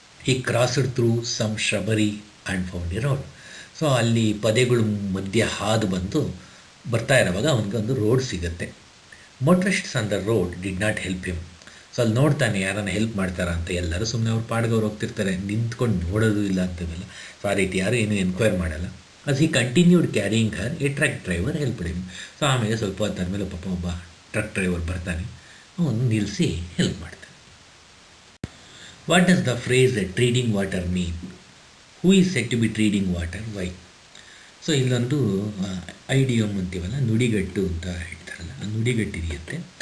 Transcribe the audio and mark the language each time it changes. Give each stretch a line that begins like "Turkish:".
English: He crossed through some shrubbery and found a road.
Kannada: So ಅಲ್ಲಿ ಪೊದೆಗಳು ಮಧ್ಯೆ ಹಾದು ಬಂದು ಬರ್ತಾ ಇರೋವಾಗ ಅವನಿಗೊಂದು ರೋಡ್ ಸಿಗುತ್ತೆ.
English: Motorists on the road did not help him. So
Kannada: ಅಲ್ಲಿ ನೋಡ್ತಾನೆ ಯಾರನ್ನ ಹೆಲ್ಪ್ ಮಾಡ್ತಾರಾ ಅಂತ. ಎಲ್ಲರೂ ಸುಮ್ಮನೆ ಅವ್ರು ಪಾಡ್ಗವ್ರು ಹೋಗ್ತಿರ್ತಾರೆ, ನಿಂತ್ಕೊಂಡು ನೋಡೋದು ಇಲ್ಲ ಅಂತದಲ್ಲ. ಸೊ ಆ ರೀತಿ ಯಾರು ಏನೂ ಎನ್ಕ್ವೈರ್ ಮಾಡಲ್ಲ.
English: as he continued carrying her, a truck driver helped him.
Kannada: So ಆಮೇಲೆ ಸ್ವಲ್ಪ ಹೊತ್ತಾದ್ಮೇಲೆ ಪಾಪ ಒಬ್ಬ ಟ್ರಕ್ ಡ್ರೈವರ್ ಬರ್ತಾನೆ, ಅವನು ನಿಲ್ಲಿಸಿ ಹೆಲ್ಪ್ ಮಾಡ್ತಾನೆ.
English: What does the phrase treading water mean? Who is set to be treading water, why?
Kannada: So ಇಲ್ಲೊಂದು ಐಡಿಯಮ್ ಅಂತೀವಲ್ಲ, ನುಡಿಗಟ್ಟು ಅಂತ ಹೇಳ್ತಾರಲ್ಲ, ಆ ನುಡಿಗಟ್ಟು ಇದೆಯಂತೆ.